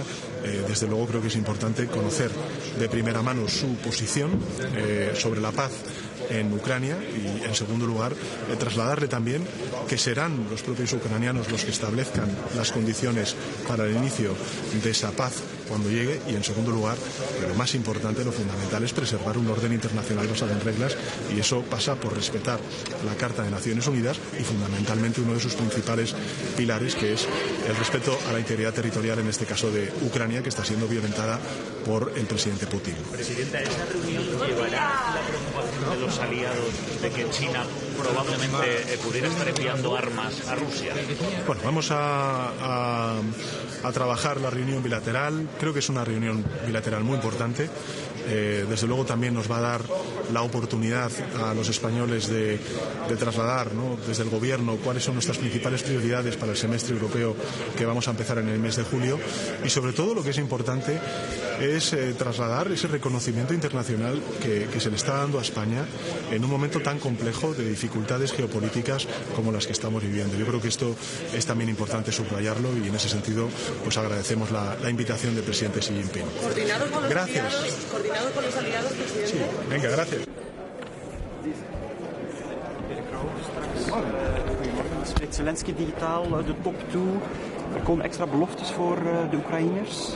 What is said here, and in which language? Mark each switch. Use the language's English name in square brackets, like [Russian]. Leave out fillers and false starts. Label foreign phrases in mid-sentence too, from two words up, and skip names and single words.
[Spanish] Desde luego creo que es importante conocer de primera mano su posición sobre la paz en Ucrania y en segundo lugar trasladarle también que serán los propios ucranianos los que establezcan las condiciones para el inicio de esa paz cuando llegue. Y en segundo lugar, lo más importante, lo fundamental es preservar un orden internacional basado en reglas, y eso pasa por respetar la Carta de Naciones Unidas y fundamentalmente uno de sus principales pilares, que es el respeto a la integridad territorial, en este caso de Ucrania, que está siendo violentada por el presidente Putin. Presidenta, ¿esa reunión llevará la preocupación de los aliados de que China probablemente pudiera estar enviando armas a Rusia? Bueno, vamos a trabajar la reunión bilateral. Creo que es una reunión bilateral muy importante. Desde luego también nos va a dar la oportunidad a los españoles de trasladar, ¿no?, desde el gobierno cuáles son nuestras principales prioridades para el semestre europeo que vamos a empezar en el mes de julio, y sobre todo lo que es importante es trasladar ese reconocimiento internacional que se le está dando a España en un momento tan complejo de dificultades geopolíticas como las que estamos viviendo. Yo creo que esto es también importante subrayarlo, y en ese sentido pues agradecemos la invitación del presidente Xi Jinping. ¿Coordinado con los aliados, presidente? Sí, venga, gracias. [Dutch] Spreekt Zelensky digitaal de top toe. Er komen extra beloftes voor de Oekraïners.